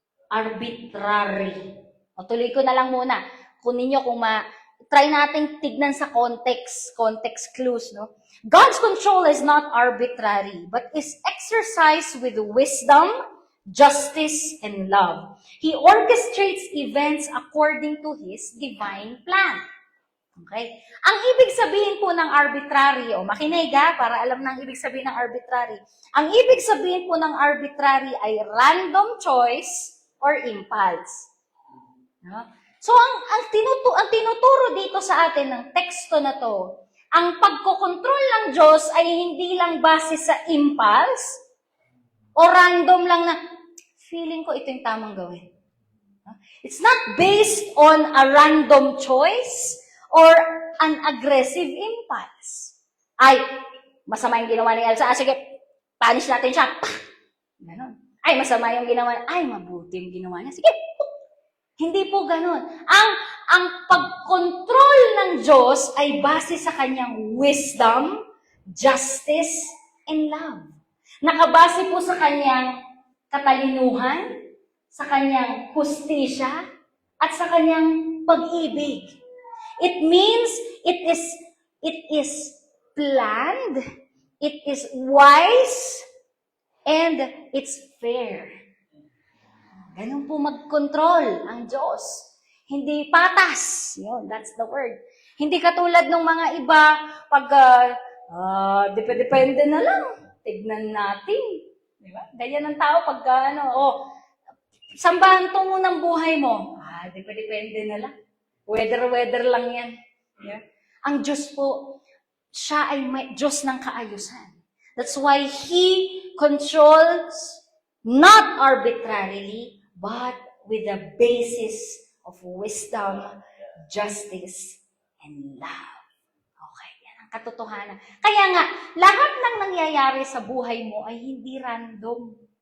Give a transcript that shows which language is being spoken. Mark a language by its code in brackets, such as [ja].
[tl] Arbitrary. O, tuloy ko na lang muna. Kunin nyo kung try natin tignan sa context clues, no? [en] God's control is not arbitrary, but is exercised with wisdom, justice, and love. He orchestrates events according to His divine plan. Okay? [tl] Ang ibig sabihin po ng arbitrary, makinig para alam na ang ibig sabihin ng arbitrary. Ang ibig sabihin po ng arbitrary ay [en] random choice or impulse. [tl] No? So, ang tinuturo dito sa atin ng teksto na to, ang pagkokontrol ng Diyos ay hindi lang base sa impulse o random lang na feeling ko ito yung tamang gawin. [en] It's not based on a random choice or an aggressive impulse. [tl] Ay, masama yung ginawa ni Elsa. Sige, punish natin siya. Ganon. Ay, masama yung ginawa niya. Ay, mabuti yung ginawa niya. Sige, hindi po ganon. Ang pagkontrol ng Diyos ay base sa kanyang [en] wisdom, justice, and love. [tl] Nakabase po sa kanyang katalinuhan, sa kanyang hustisya, at sa kanyang pag-ibig. [en] It means it is planned, it is wise, and it's fair. [tl] Ganun po mag-control ang Diyos. Hindi patas. Yun, [en] that's the word. [tl] Hindi katulad ng mga iba, pag depende na lang. Tignan natin. Di ba? Ganyan ang tao pag sambahan tungo ng buhay mo. Depende na lang. Weather lang yan. Yeah? Ang Diyos po, siya ay may Diyos ng kaayusan. [en] That's why He controls not arbitrarily, but with a basis of wisdom, justice, and love. [tl] Okay, yan ang katotohanan. Kaya nga, lahat ng nangyayari sa buhay mo ay hindi random.